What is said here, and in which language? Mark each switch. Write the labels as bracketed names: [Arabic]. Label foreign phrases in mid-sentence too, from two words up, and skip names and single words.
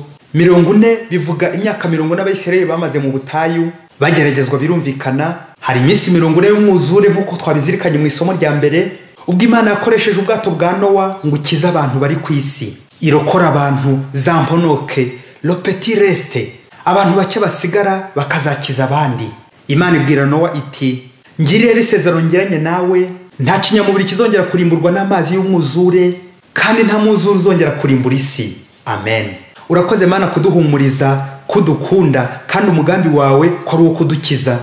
[Kinyarwanda] 40 bivuga imyaka 40 Abisirayeli bamaze mu butayu bageragezwa, birumvikana. Hari iminsi 40 y'umwuzure nk'uko twabizirikanye mu isomo rya mbere, ubwo Imana yakoresheje ubwato bwa Nowa ngo ikize abantu bari ku isi, irokora abantu za mponoke, [French] le petit reste, [Kinyarwanda] abantu bake basigara bakazakiza abandi. Imana ibwira Nowa iti, ngiriye isezerano ngiranye nawe, nta kinyamubiri kizongera kurimburwa n'amazi y'umwuzure, kandi nta mwuzure uzongera kurimbura isi. Amen. Urakoze Mana kuduhumuriza, kudukunda, kandi umugambi wawe ko ari uwo kudukiza.